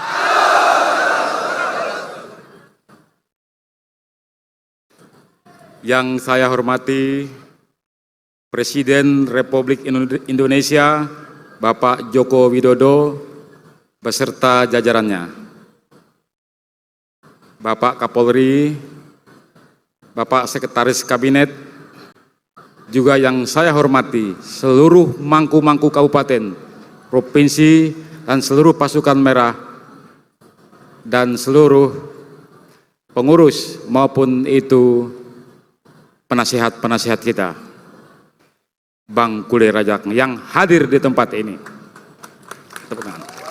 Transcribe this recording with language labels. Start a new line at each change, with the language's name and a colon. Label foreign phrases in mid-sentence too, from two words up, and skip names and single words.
Indonesian: Yang saya hormati Presiden Republik Indonesia Bapak Joko Widodo beserta jajarannya, Bapak Kapolri, Bapak Sekretaris Kabinet, juga yang saya hormati seluruh mangku-mangku kabupaten, provinsi, dan seluruh pasukan merah, dan seluruh pengurus maupun itu penasihat-penasihat kita, Bangkule Rajang yang hadir di tempat ini. Tepuk tangan.